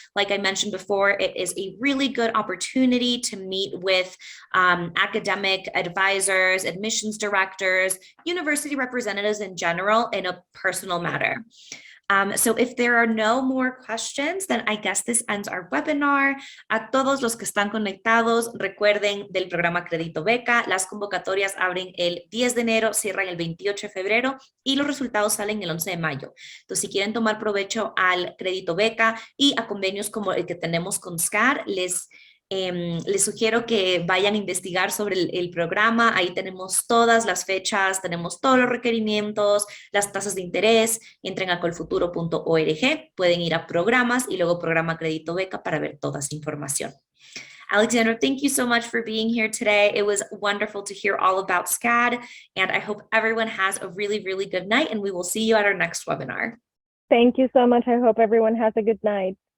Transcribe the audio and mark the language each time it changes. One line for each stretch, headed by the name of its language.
English: Like I mentioned before, it is a really good opportunity to meet with academic advisors, admissions directors, university representatives in general in a personal matter. So if there are no more questions, then I guess this ends our webinar.
Spanish: A todos los que están conectados, recuerden del programa Crédito Beca. Las convocatorias abren el 10 de enero, cierran el 28 de febrero y los resultados salen el 11 de mayo. Entonces, si quieren tomar provecho al Crédito Beca y a convenios como el que tenemos con SCAD, les sugiero que vayan a investigar sobre el programa. Ahí tenemos todas las fechas, tenemos todos los requerimientos, las tasas de interés. Entren a colfuturo.org, pueden ir a programas y luego programa Crédito Beca para ver toda esa información.
English: Alexandra, thank you so much for being here today. It was wonderful to hear all about SCAD, and I hope everyone has a really, really good night, and we will see you at our next webinar. Thank you so much. I hope everyone has a good night.